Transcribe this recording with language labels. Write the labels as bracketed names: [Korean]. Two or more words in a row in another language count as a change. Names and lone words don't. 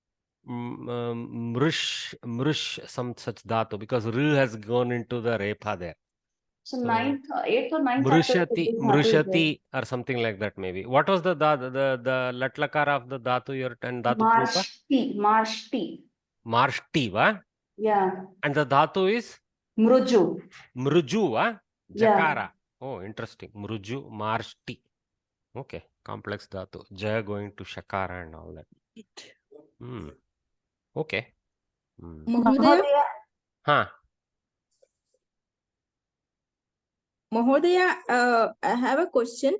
[English] Mrush, some such dhatu, because r has gone into the repa there. So 8th or 9th chapter. Mrushati or something like that maybe. What was the latlakara of the dhatu your and dhatu rupa? Marshti. Marshti, va? Yeah. And the dhatu is? Mruju. Mruju, va? Jakara. Yeah. Oh, interesting. Mruju, marshti. Okay, complex dhatu. Jaya going to shakara and all that. Okay. Mahodaya. Huh. Mahodaya, I have a question.